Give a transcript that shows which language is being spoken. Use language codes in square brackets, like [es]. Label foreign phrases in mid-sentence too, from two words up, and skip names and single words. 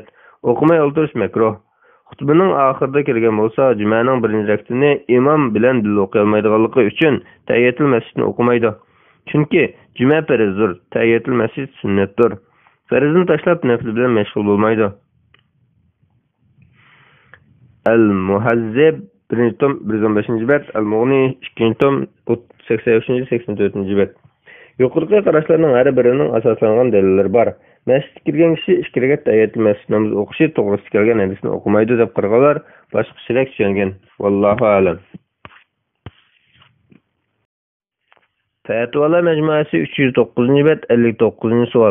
[uz] O'qimay o'ldirish makruh. Xutbaning oxirida kelgan bo'lsa, jumaning birinchi rakatini imom bilan birga o'qiy olmaydiganligi uchun tahiyyatul masjidni o'qimaydi. Chunki juma farzdir, tahiyyatul masjid sunnatdir. Farzni tashlab nafl bilan mashg'ul bo'lmaydi. Al-Muhazzib 1-tom 115-bet, Al-Mughni 2-tom 83-84-bet. Yuqorqi qarashlarning har birining asoslangan dalillari bor. Masjidga kirgan kishi 2 rakat tahiyyatul masjid namozi o'qishi to'g'risida kelgan hadisni o'qimaydi deb qaraganlar boshqacharoq tushungan. [ar] والله أعلم. [uz] Fatvolar majmuasi 309-bet 59-savol.